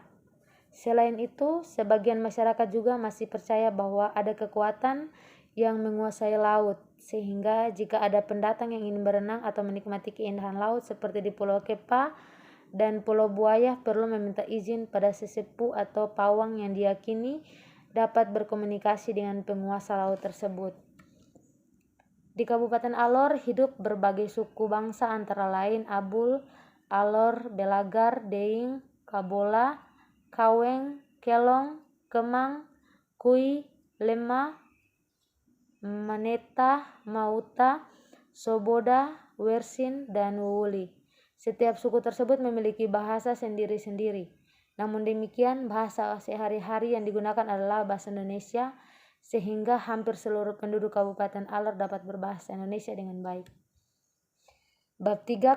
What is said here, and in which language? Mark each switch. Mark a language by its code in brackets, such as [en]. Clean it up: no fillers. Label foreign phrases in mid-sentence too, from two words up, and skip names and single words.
[id] Selain itu, sebagian masyarakat juga masih percaya bahwa ada kekuatan yang menguasai laut, sehingga jika ada pendatang yang ingin berenang atau menikmati keindahan laut seperti di Pulau Kepa dan Pulau Buaya perlu meminta izin pada sesepuh atau pawang yang diyakini dapat berkomunikasi dengan penguasa laut tersebut. Di Kabupaten Alor hidup berbagai suku bangsa antara lain Abul, Alor, Belagar, Deing, Kabola, Kaweng, Kelong, Kemang, Kui, Lema, Maneta, Mauta, Soboda, Wersin, dan Wuwuli. Setiap suku tersebut memiliki bahasa sendiri-sendiri. Namun demikian, bahasa sehari-hari yang digunakan adalah bahasa Indonesia, sehingga hampir seluruh penduduk Kabupaten Alor dapat berbahasa Indonesia dengan baik. Bab 3.